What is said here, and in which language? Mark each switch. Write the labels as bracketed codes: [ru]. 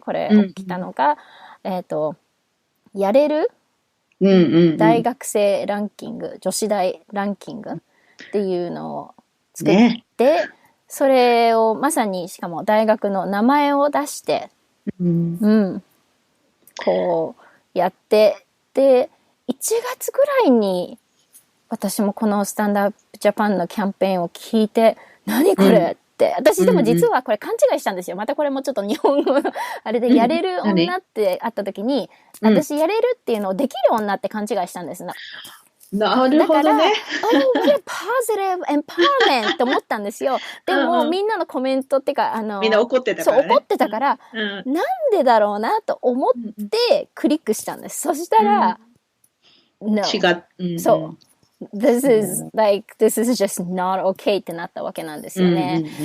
[ja] これ起きたのが、やれる大学生ランキング、女子大ランキングっていうのを作って、それをまさにしかも大学の名前を出して、こうやって、で、1月ぐらいに私もこのスタンドアップジャパンのキャンペーンを聞いて、何これって、私でも実はこれ勘違いしたんですよ。またこれもちょっと日本語のあれで、やれる女ってあった時に、私やれるっていうのをできる女って勘違いしたんです。なるほどね。 [en] Oh, what a positive empowerment [ja] って思ったんですよ。でも、みんなのコメントっていうか、みんな怒ってたからね。そう、怒ってたから、なんでだろうなと思ってクリックしたんです。そしたら、No。そう。 [en] This is just not okay [ja] ってなったわけなんですよね。